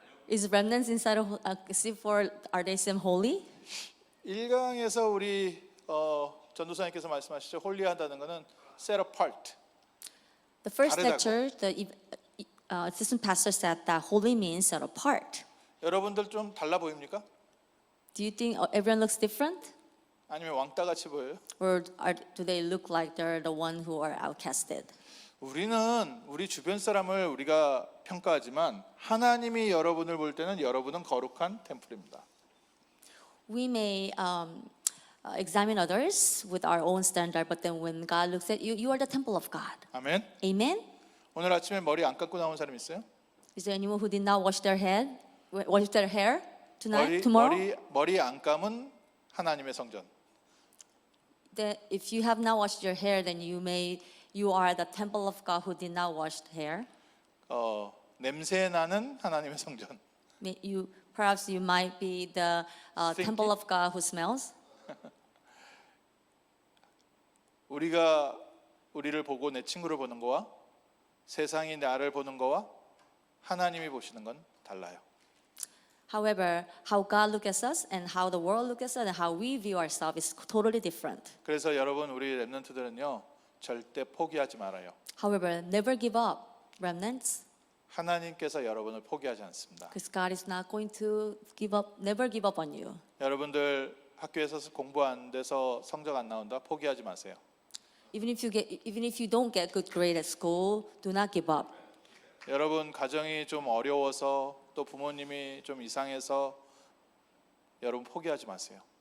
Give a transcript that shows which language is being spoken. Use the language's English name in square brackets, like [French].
[English] Is remnants inside of C4, are they seem holy? [Korean] 1강에서 우리 전도사님께서 말씀하시죠. 홀리하다는 것은 [English] set apart. The first [Korean] 다르다고. [English] lecture, the assistant pastor said that holy means set apart. [Korean] 여러분들 좀 달라 보입니까? [English] Do you think everyone looks different? [Korean] 아니면 왕따 같이 보여요? [English] Or do they look like they're the one who are outcasted? [Korean] 우리는 우리 주변 사람을 우리가 평가하지만 하나님이 여러분을 볼 때는 여러분은 거룩한 템플입니다. [English] We may examine others with our own standard, but then when God looks at you, you are the temple of God. [Korean] 아멘. [English] Amen? [Korean] 오늘 아침에 머리 안 감고 나온 사람 있어요? [English] Is there anyone who did not wash their hair tonight, tomorrow? [Korean] 머리 안 감은 하나님의 성전. [English] That if you have not washed your hair, then you are the temple of God who did not wash hair. [Korean] 냄새 나는 하나님의 성전. [English] Perhaps you might be the temple of God who smells. [Korean] 우리가 우리를 보고 내 친구를 보는 거와 세상이 나를 보는 거와 하나님이 보시는 건 달라요. [English] However, how God looks at us and how the world looks at us and how we view ourselves is totally different. [Korean] 그래서 여러분 우리 렘넌트들은요 절대 포기하지 말아요. [English] However, never give up, remnants, [Korean] 하나님께서 여러분을 포기하지 않습니다. [English] because God is not going to never give up on you. [Korean] 여러분들 학교에서 공부 안 돼서 성적 안 나온다 포기하지 마세요. [English] Even if you don't get good grade at school, do not give up. [Korean] 여러분 가정이 좀 어려워서 또 부모님이 좀 이상해서 여러분 포기하지 마세요.